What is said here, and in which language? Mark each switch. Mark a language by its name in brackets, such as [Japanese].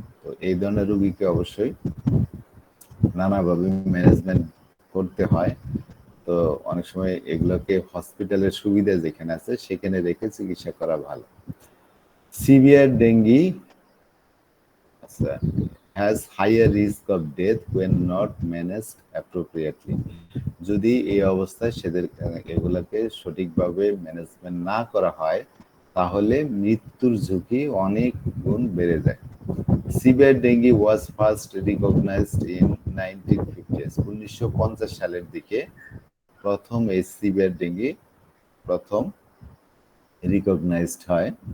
[Bangla] তো এই ধরনের রোগীকে অবশ্যই নানাভাবে ম্যানেজমেন্ট করতে হয়। তো অনেক সময় এগুলোকে হসপিটালের সুবিধা যেখানে আছে সেখানে রেখে চিকিৎসা করা ভালো। [English] Severe dengue has higher risk of death when not managed appropriately. [Bangla] যদি এই অবস্থায় সেদের এগুলোকে সঠিকভাবে ম্যানেজমেন্ট না করা হয় তাহলে মৃত্যুর ঝুঁকি অনেক গুণ বেড়ে যায়। [English] Severe dengue was first recognised in 1950s। [Bangla] 1950 সালের দিকে প্রথম এই সিভিয়ার ডেঙ্গি প্রথম রিকগনাইজড হয়।